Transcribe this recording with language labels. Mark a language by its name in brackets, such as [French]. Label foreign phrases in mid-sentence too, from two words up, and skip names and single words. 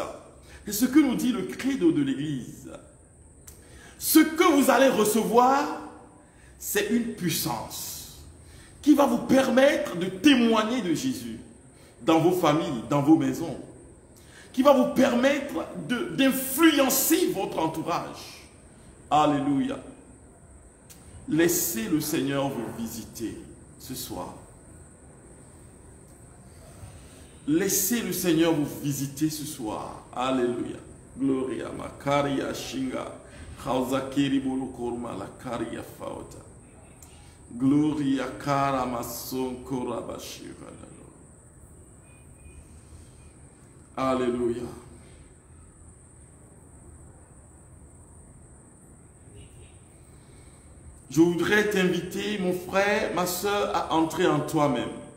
[French] C'est ce que nous dit le credo de l'Église. Ce que vous allez recevoir, c'est une puissance qui va vous permettre de témoigner de Jésus dans vos familles, dans vos maisons, qui va vous permettre d'influencer votre entourage. Alléluia. Laissez le Seigneur vous visiter ce soir. Laissez le Seigneur vous visiter ce soir. Alléluia. Gloria makaria shinga. Khazakiri bulukorma la karia faota. Gloria kara mason korabashira. Alléluia. Je voudrais t'inviter, mon frère, ma soeur, à entrer en toi-même.